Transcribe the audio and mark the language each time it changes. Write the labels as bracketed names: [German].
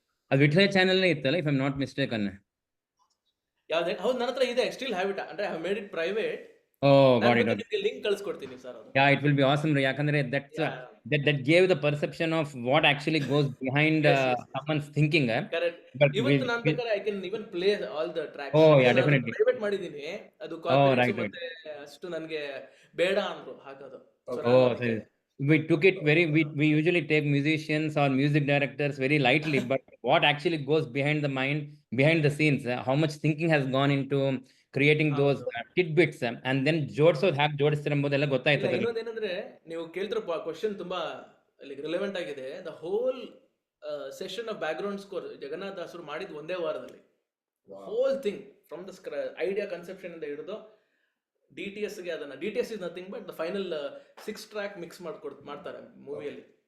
[Kannada] ಅದು ವಿಟ್ಲ ಚಾನೆಲ್ ಇತ್ತಲ್ಲ, [English] If I am not mistaken. [Kannada] ಯಾವ್ದೇ? ಹೌದು, ನನ್ನ ಹತ್ರ ಇದೆ, [English] Still have it, ಅಂದ್ರೆ I have made it private. [Kannada] ನಿಮಗೆ ಲಿಂಕ್ ಕಳಿಸ್ಕೊಡ್ತೀನಿ ಸರ್. ಅದು [English] It will be awesome, ಯಾಕಂದ್ರೆ that gave the perception of what actually goes behind someone's thinking. Correct. Even ನಾನು ಬೇಕಾದ್ರೆ I can even play all the tracks. Definitely. [Kannada] Private ಮಾಡಿದೀನಿ, ಅದು copyrights ಮತ್ತೆ ಅಷ್ಟು ನನಗೆ ಬೇಡ ಅಂದ್ರು ಹಾಕೋದು. [English] We took it we usually take musicians or music directors very lightly, but what actually goes behind the scenes, how much thinking has gone into creating those tidbits, and then [Kannada] ಜೋಡಿಸೋದು hack ಜೋಡಿಸ್ತಾರೆ ಎಂಬುದೆಲ್ಲ ಗೊತ್ತಾಯ್ತದೆ. ಇನ್ನೊಂದೇನಂದ್ರೆ, ನೀವು ಕೇಳ್ತಿರೋ question ತುಂಬಾ relevant ಆಗಿದೆ. [English] the whole session of background score Jagannath ದಾಸರು [Kannada] ಮಾಡಿದ್ ಒಂದೇ ವಾರದಲ್ಲಿ. [English] whole thing from the idea conception ಇಂದ ಹಿಡಿದು DTS ಗೆ, ಅದನ್ನ DTS is nothing but the final 6 track [Kannada] mix ಮಾಡ್ತಾರೆ ಮೂವಿಯಲ್ಲಿ.